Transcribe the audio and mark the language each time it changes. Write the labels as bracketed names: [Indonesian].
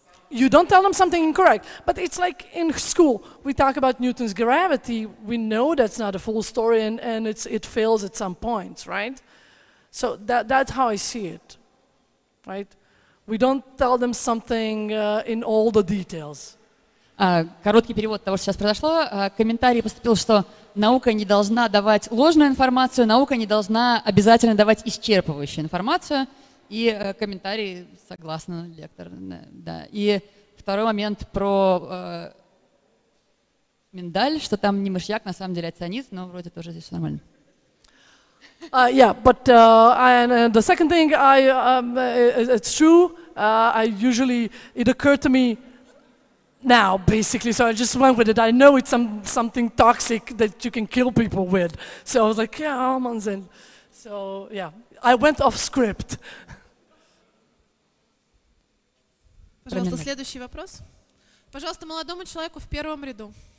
[English] You don't tell them something incorrect. But it's like in school, we talk about Newton's gravity. We know that's not a full story and it fails at some points, right? So that's how I see it, right? We don't tell them something in all the details. [Russian] Короткий перевод того, что сейчас произошло. Комментарий поступил, что наука не должна давать ложную информацию, наука не должна обязательно давать исчерпывающую информацию. И комментарий, согласно лектор, да. И второй момент про миндаль, что там не мышьяк, на самом деле, а цианид, но вроде тоже здесь все нормально. [English] But and the second thing, it's true. It occurred to me now, basically, so I just went with it. I know it's something toxic that you can kill people with. So I was like, yeah, almonds, and so yeah, I went off script. [Russian] Пожалуйста, следующий вопрос. Пожалуйста, молодому человеку в первом ряду.